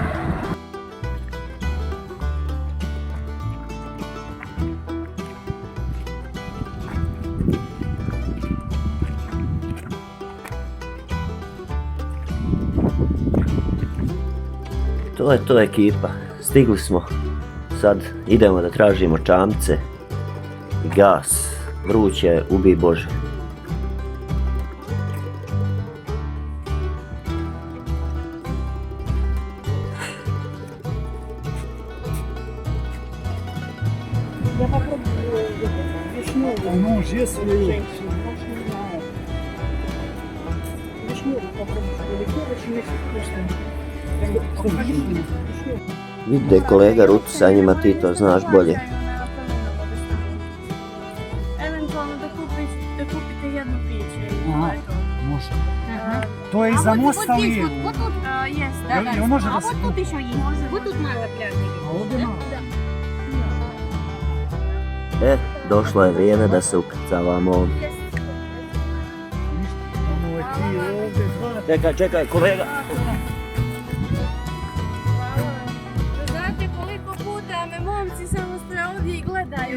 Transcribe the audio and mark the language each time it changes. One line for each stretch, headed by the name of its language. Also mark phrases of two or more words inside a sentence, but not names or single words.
Bosnian: To je to ekipa, stigli smo, sad idemo da tražimo čamce i gas, vruće, ubij Bože.
Russian: Я попробую вишневую. Ну, если... Вишневую попробую, что очень вкусно.
Bosnian: Vidi kolega Rutu sa njima, ti to znaš bolje. Eventualno da kupite jednu piće. Može. To je iza mosta li? lijevo. Jest, Jel može da se...
Russian: A вот тут еще есть. Вот тут мало пляжа.
Bosnian: A ovdje malo? Došlo je vrijeme da se ukrcavamo. Čekaj, kolega. Znate koliko puta me momci samo stoje ovdje i gledaju.